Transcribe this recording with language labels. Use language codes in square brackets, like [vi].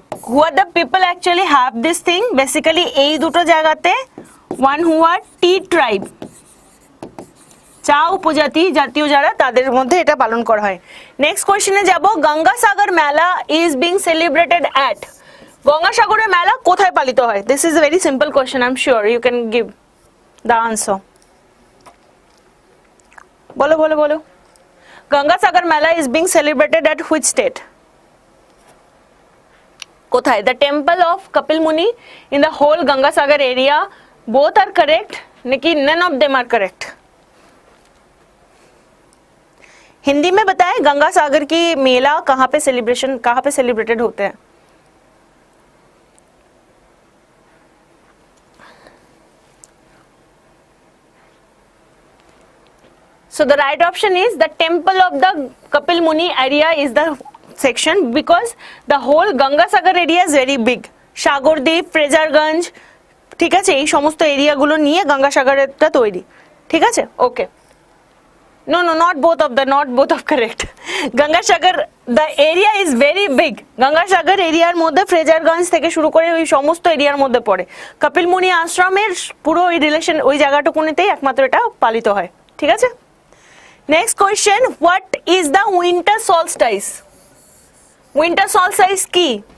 [en] who are the people actually have this thing? [bn] Basically এই দুটো জায়গাতে [en] one who are tea tribe, [bn] চা উপজাতি জাতীয় যারা, তাদের মধ্যে এটা পালন করা হয়। নেক্সট কোয়েশ্চেনে যাব। গঙ্গাসাগর মেলা [en] is being celebrated at, [bn] গঙ্গাসাগরের মেলা কোথায় পালিত হয়? [en] This is a very simple question, I'm sure you can give the answer. [bn] বলো বলো বলো। [en] Gangasagar mela is being celebrated at which state? [bn] কোথায়? [en] The temple of Kapil Muni in the whole Gangasagar area. Both are correct, नाकि none of them are correct. [hi] Hindi में बताएं गंगा सागर की मेला कहाँ पे सेलिब्रेशन, कहाँ पे सेलिब्रेटेड होते हैं? [en] So the right option is the temple of the Kapil Muni area is the section, because the whole Ganga Sagar area is very big. [bn] Sagardwip, Fraserganj, ঠিক আছে, এই সমস্ত এরিয়াগুলো নিয়ে গঙ্গা সাগরটা তৈরি, ঠিক আছে? [en] Okay, no not both of correct. Gangasagar the area is very big. [bn] Ganga সাগর এরিয়ার মধ্যে ফ্রেজারগঞ্জ থেকে শুরু করে ওই সমস্ত এরিয়ার মধ্যে পড়ে। কপিল মুনি আশ্রমের পুরো ওই রিলেশন ওই জায়গাটুকুনিতেই একমাত্র এটা পালিত হয়, ঠিক আছে? [en] Next question, what is the winter solstice? Winter solstice কি?